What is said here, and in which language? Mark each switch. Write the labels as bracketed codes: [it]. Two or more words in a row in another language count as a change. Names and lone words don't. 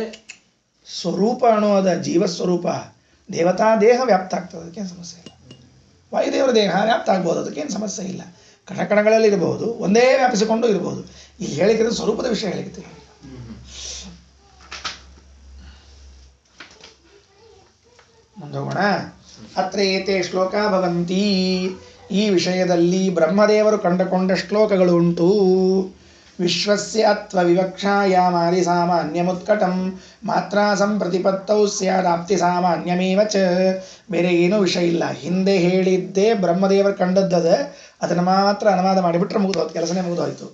[kn] ಸ್ವರೂಪ ಅನ್ನೋದ ಜೀವಸ್ವರೂಪ ದೇವತಾ ದೇಹ ವ್ಯಾಪ್ತ ಆಗ್ತದೆ, ಅದಕ್ಕೇನು ಸಮಸ್ಯೆ ಇಲ್ಲ. ವಾಯುದೇವರ ದೇಹ ವ್ಯಾಪ್ತ ಆಗ್ಬೋದು, ಅದಕ್ಕೇನು ಸಮಸ್ಯೆ ಇಲ್ಲ. ಕಣಕಣಗಳಲ್ಲಿ ಇರಬಹುದು, ಒಂದೇ ವ್ಯಾಪಿಸಿಕೊಂಡು ಇರಬಹುದು. ಇಲ್ಲಿ ಹೇಳಿದ್ರೆ ಸ್ವರೂಪದ ವಿಷಯ ಹೇಳಿರ್ತೀವಿ. ಮುಂದೋಗೋಣ. [sa] ಅತ್ರ ಏತೆ ಶ್ಲೋಕ ಭವಂತಿ. [kn] ಈ ವಿಷಯದಲ್ಲಿ ಬ್ರಹ್ಮದೇವರು ಕಂಡುಕೊಂಡ ಶ್ಲೋಕಗಳು ಉಂಟು. [sa] ವಿಶ್ವಸ್ಯ ಅತ್ವ ವಿವಕ್ಷಾಯಾಮಾದಿ ಸಾಮಾನ್ಯಮುತ್ಕಟಂ ಮಾತ್ರಾ ಸಂಪ್ರತಿಪತ್ತೌ ಸ್ಯಾದಾಪ್ತಿ ಸಾಮಾನ್ಯಮೇವ ಚ. [kn] ಬೇರೆ ಏನೂ ವಿಷಯ ಇಲ್ಲ. ಹಿಂದೆ ಹೇಳಿದ್ದೇ ಬ್ರಹ್ಮದೇವರು ಕಂಡದ್ದದ, ಅದನ್ನು ಮಾತ್ರ ಅನುವಾದ ಮಾಡಿಬಿಟ್ರೆ ಮುಗಿದೋಯ್ತು, ಕೆಲಸನೇ ಮುಗಿದೋಯ್ತು.